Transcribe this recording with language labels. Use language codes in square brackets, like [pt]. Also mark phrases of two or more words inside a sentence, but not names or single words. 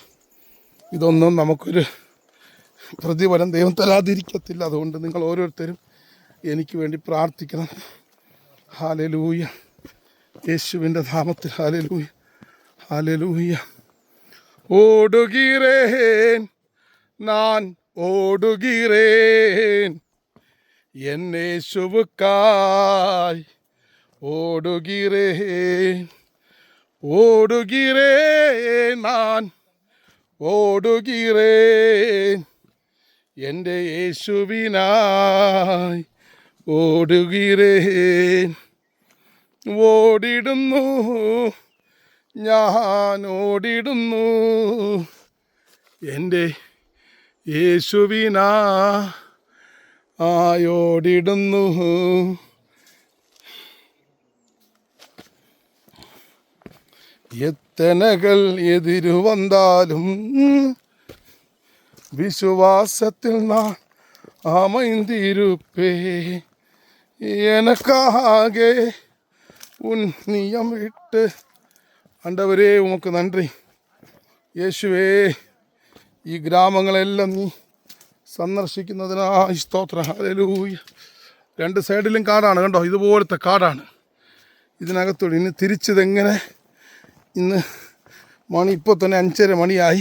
[ml] ഇതൊന്നും നമുക്കൊരു പ്രതിഫലം ദൈവം തരാതിരിക്കത്തില്ല. അതുകൊണ്ട് നിങ്ങൾ ഓരോരുത്തരും എനിക്ക് വേണ്ടി പ്രാർത്ഥിക്കണം. ഹല്ലേലൂയ. യേശുവിൻ്റെ നാമത്തിൽ ഹല്ലേലൂയ ഹല്ലേലൂയ. [ta] ഓടുകീറേൻ, நான் ஓடுகிறேன் என் இயேசுவுக்காய். ஓடுகிறேன் ஓடுகிறேன் நான் ஓடுகிறேன் [ml] എൻ്റെ യേശുവിനായി [ta] ഓടുകിറേൻ. [ml] ഓടിടുന്നു, ഞാൻ ഓടിടുന്നു, എൻ്റെ യേശുവിനായോടിടുന്നു. എത്തനകൾ എതിരു വന്നാലും വിശ്വാസത്തിൽ [ta] நான் அமைந்திருப்பே. எனக்காக உன் நியம் விட்டு. ஆண்டவரே உமக்கு நன்றி. [ml] യേശുവേ, ഈ ഗ്രാമങ്ങളെല്ലാം നീ സന്ദർശിക്കുന്നതിനായി സ്തോത്രം. ഹല്ലേലൂയ. രണ്ട് സൈഡിലും കാടാണ് കണ്ടോ, ഇതുപോലത്തെ കാടാണ്. ഇതിനകത്തോട് ഇനി തിരിച്ചതെങ്ങനെ? ഇന്ന് മണി ഇപ്പോൾ തന്നെ 5:30 മണിയായി.